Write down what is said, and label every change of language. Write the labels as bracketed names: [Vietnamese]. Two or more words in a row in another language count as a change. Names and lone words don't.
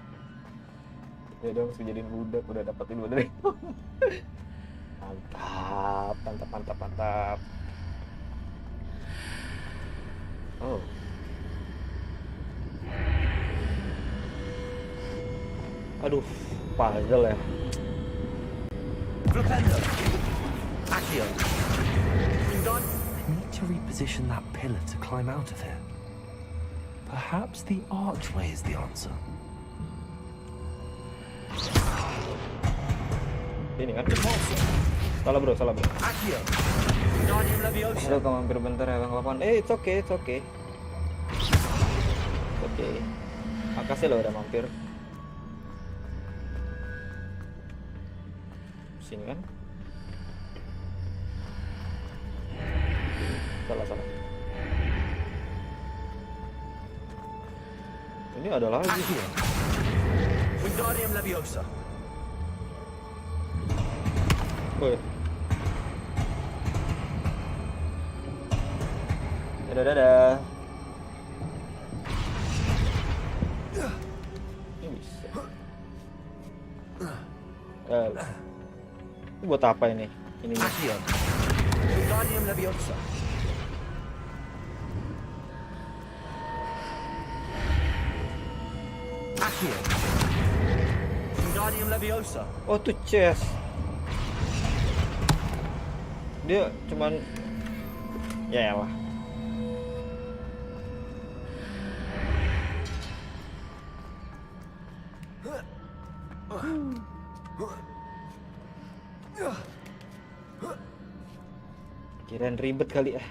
[Indonesian] Ya dong, jadiin budak, udah dapat ilmu dari mantap, mantap, mantap, mantap. Oh, aduh, puzzle ya. Flipendo. Accio. [English] I need to reposition that pillar to climb out of here. Perhaps the archway is the answer. [Indonesian] Ini kan? Salah bro, salah bro. Accio. Aduh, kamu mampir bentar ya bang Lapan. [English] It's okay, it's okay. Oke. [Indonesian] Makasih lo udah mampir. Sini kan? Salah. Ini ada lagi. Accio. Wingardium Leviosa. Woi. Dadah. Ini bisa. Eh, ini buat apa ini? Ininya. Accio. Wingardium Leviosa. Accio. Wingardium Leviosa. Oh tuh chest. Dia cuman ya elah. Kirain ribet kali ya.